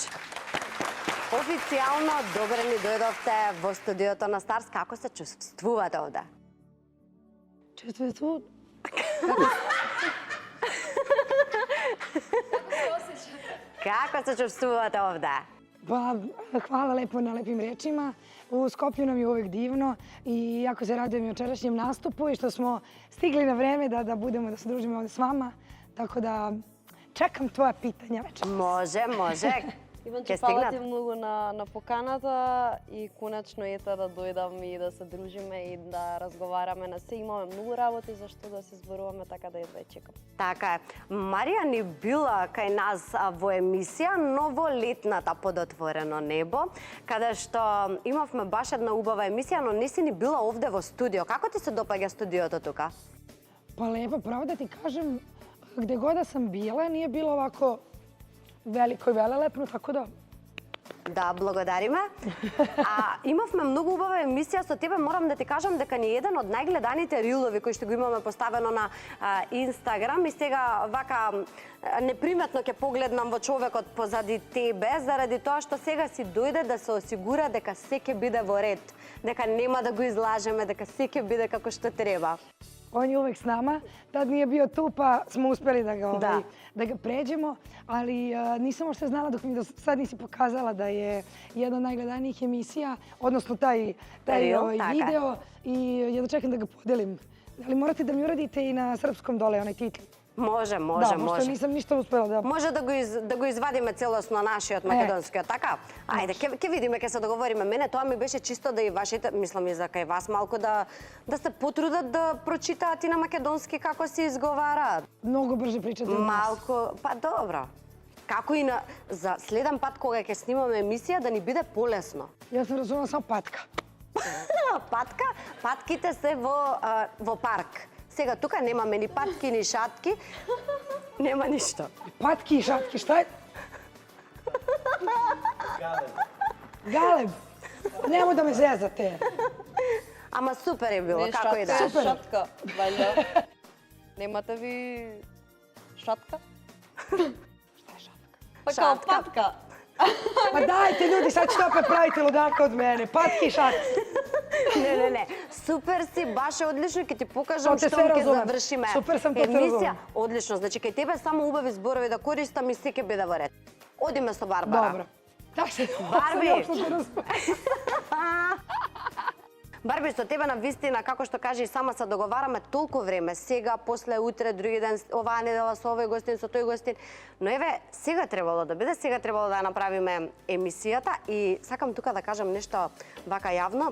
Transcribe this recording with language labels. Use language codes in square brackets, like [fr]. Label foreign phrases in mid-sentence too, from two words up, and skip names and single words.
[mk] Официјално добре ни дојдовте во студиото на Старс. Како се чувствувате овде? Чувствую Како се чувствувате овде? [sr] Pa, hvala lepo na lepim rečima. U Skoplju nam je uvek divno i jako se radujem i jučerašnjem nastupu i što smo stigli na vreme da budemo, da se družimo ovde s vama. Tako da čekam tvoja pitanja večeras. [mk] Може. Иванче, фала ти многу на поканата и конечно ета да дојдам и да се дружиме и да разговараме на се. Имаме многу работи за што да се зборуваме, така да едва чекам. Така е. Марија ни била кај нас во емисија, но во летната Под отворено небо, каде што имавме баш една убава емисија, но не си ни била овде во студио. Како ти се допаѓа студиото тука? [sr] Pa lepo, pravo da ti kažem, gde god da sam bila nije bilo ovako veliko i velelepno, tako da... [mk] Да, благодариме. Имавме многу убава емисија со тебе. Морам да ти кажам дека ни е еден од најгледаните рилови кои што го имаме поставено на Инстаграм и сега вака неприметно ќе погледнам во човекот позади тебе заради тоа што сега си дојде да се осигура дека се ќе биде во ред, дека нема да го излажеме, дека се ќе биде како што треба. [sr] On je uvek s nama, tad nije bio tu pa smo uspeli da ga pređemo, ali nisam ošte znala dok mi do sad nisi pokazala da je jedna od najgledanijih emisija, odnosno taj video i jedno čekam da ga podelim. Ali morate da mi uradite i na srpskom dole onaj titl. [mk] Може. [sr] Da, pošto nisam ništa uspela da... [mk] Може да го извадиме целосно нашиот македонскиот, така? Ајде, ќе видиме, ќе се договориме. Мене тоа ми беше чисто да и вашите, мислам и за кај вас малку да се потрудат да прочитаат и на македонски како се изговараат. [sr] Многу брže pričate od nas. [mk] Малку, па добро. Како и за следен пат кога ќе снимаме емисија да ни биде полесно. [sr] Ja sam razumela samo patka. [mk] Патка? Патките се во парк. Сега тука немаме ни патки, ни шатки. Нема ништо. [sr] Patki i šatki, šta je? Galeb. Nemoj da me zezate. [mk] Ама супер е било, како и да е. Шатка, вајда. Немате ви шатка? [sr] Šta je šatka? Па као патка. Pa dajte ljudi, sad ćete opet praviti ludaka od mene. Patki i šatki. [mk] Не. Супер си, баш е одлично, ќе ти покажам што ќе завршиме. [sr] Супер сам, то те [mk] емисија. [sr] разумем. [mk] Одлично, значи кај тебе само убави зборови да користам и се ќе биде во ред. Одиме со Барбара. [sr] Dobro. Tak se... [mk] Барби! Барби, со тебе на вистина, како што кажи, сама се договараме толку време. Сега, после, утре, други ден, оваа недела со овој гостин, со тој гостин. Но еве, сега требало да биде, сега требало да направиме емисијата и сакам тука да кажам нешто вака јавно.